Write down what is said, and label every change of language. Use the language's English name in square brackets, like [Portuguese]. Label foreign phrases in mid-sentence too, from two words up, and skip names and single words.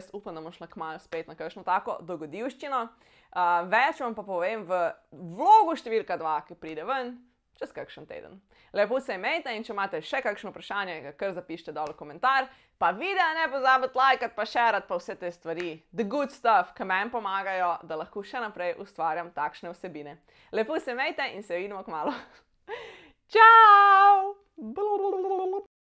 [Slovenian] Jaz upam, da bom šla kmalu spet na kakšno tako dogodivščino. Več vam pa povem v vlogu številka 2, ki pride ven čez kakšen teden. Lepo se imejte in če imate še kakšno vprašanje, ga kar zapišite dol v komentar. Pa videa ne pozabite lajkati, pa šerati, pa vse te stvari. [English] The good stuff, [Slovenian] ki meni pomagajo, da lahko še naprej ustvarjam takšne vsebine. Lepo se imejte in se vidimo kmalu. Čau!